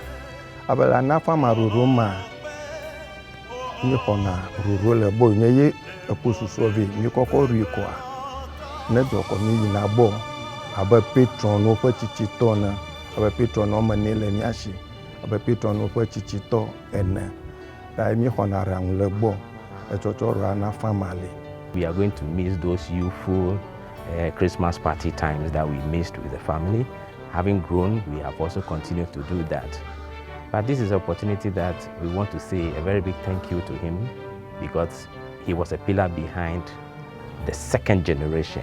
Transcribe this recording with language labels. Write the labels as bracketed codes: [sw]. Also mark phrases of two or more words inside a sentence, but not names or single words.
[ee] Abe le anafama ɖoɖo ma mi xɔna ɖoɖo le gbɔ nye ye ekpo susɔ vɛ mi kɔkɔ ɖui kɔa ne dɔkɔ mi yina gbɔ abe patronwo ƒe tsitsitɔ ne abe patron wɔme 4 le mía si abe patronwo ƒe tsitsitɔ 4 ta mi xɔna ɖaŋu le gbɔ etsɔtsɔ ɖo anafama le. [en] We are going to miss those youthful Christmas party times that we missed with the family. Having grown, we have also continued to do that. But this is an opportunity that we want to say a very big thank you to him because he was a pillar behind the second generation.